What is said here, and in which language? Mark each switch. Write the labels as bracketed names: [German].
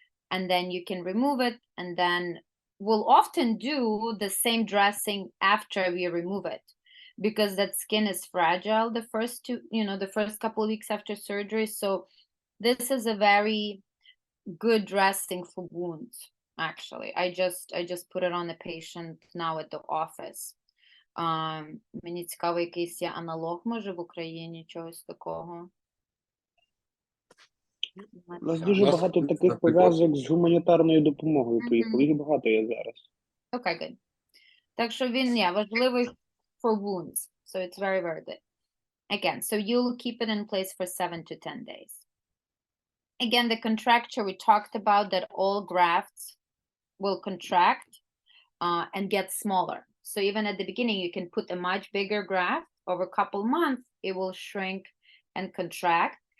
[English] And then you can remove it, and then we'll often do the same dressing after we remove it, because that skin is fragile the first the first couple of weeks after surgery. So this is a very good dressing for wounds. Actually, I just put it on the patient now at the office. [Ukrainian] Мені цікаво, якийсь є аналог, може, в Україні чогось такого. У нас дуже багато таких пов'язок з гуманітарною допомогою поїхали. Їх багато є зараз. [English] Okay, good. [Ukrainian] Так що він, важливий [English] for wounds. So it's very, very good. Again, so you'll keep it in place for 7 to 10 days. Again, the contracture, we talked about that all grafts will contract and get smaller. So even at the beginning, you can put a much bigger graft. Over a couple months, it will shrink and contract.